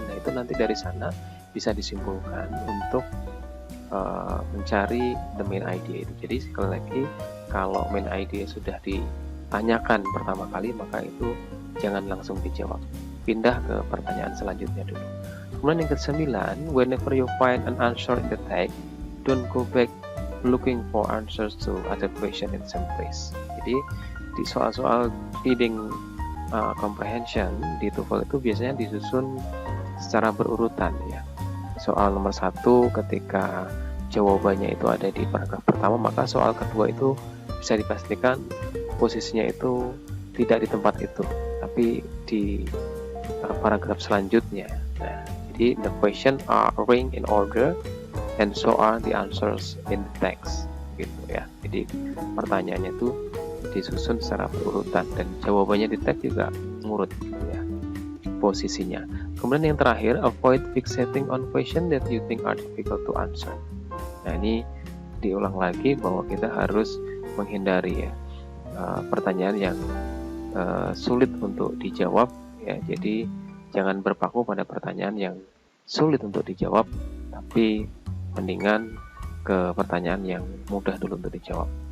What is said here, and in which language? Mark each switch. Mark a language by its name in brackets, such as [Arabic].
[Indonesian] Nah, itu nanti dari sana bisa disimpulkan untuk mencari the main idea itu. Jadi sekali lagi, kalau main idea sudah ditanyakan pertama kali, maka itu jangan langsung dijawab. Pindah ke pertanyaan selanjutnya dulu. Kemudian yang ke-9, [English] whenever you find an answer in the text, don't go back looking for answers to other question in some place. [Indonesian] Jadi di soal-soal reading comprehension di TOEFL itu biasanya disusun secara berurutan ya. Soal nomor 1 ketika jawabannya itu ada di paragraf pertama, maka soal kedua itu bisa dipastikan posisinya itu tidak di tempat itu, tapi di paragraf selanjutnya. Nah, jadi [English] the question are arranged in order and so are the answers in the text [Indonesian] gitu ya. Jadi pertanyaannya itu disusun secara berurutan dan jawabannya di teks juga ngurut gitu ya posisinya. Kemudian yang terakhir, [English] avoid fixating on question that you think are difficult to answer. [Indonesian] Nah, ini diulang lagi bahwa kita harus menghindari ya pertanyaan yang sulit untuk dijawab ya. Jadi jangan berpaku pada pertanyaan yang sulit untuk dijawab, tapi mendingan ke pertanyaan yang mudah dulu untuk dijawab.